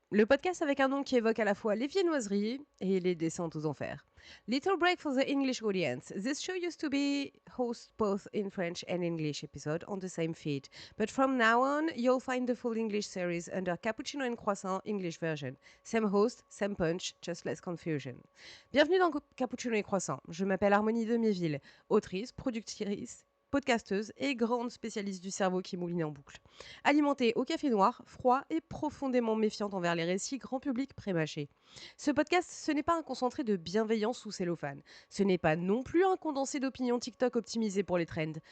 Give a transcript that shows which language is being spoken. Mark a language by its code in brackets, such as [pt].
[fr] Le podcast avec un nom qui évoque à la fois les viennoiseries et les descentes aux enfers. [en] Little break for the English audience. This show used to be host both in French and English episode on the same feed. But from now on, you'll find the full English series under Cappuccino and Croissant English version. Same host, same punch, just less confusion. [fr] Bienvenue dans Cappuccino et Croissant. Je m'appelle Harmonie Demiéville, autrice, productrice, podcasteuse et grande spécialiste du cerveau qui mouline en boucle. Alimentée au café noir, froid et profondément méfiante envers les récits grand public prémâchés. Ce podcast, ce n'est pas un concentré de bienveillance sous cellophane. Ce n'est pas non plus un condensé d'opinions TikTok optimisé pour les trends.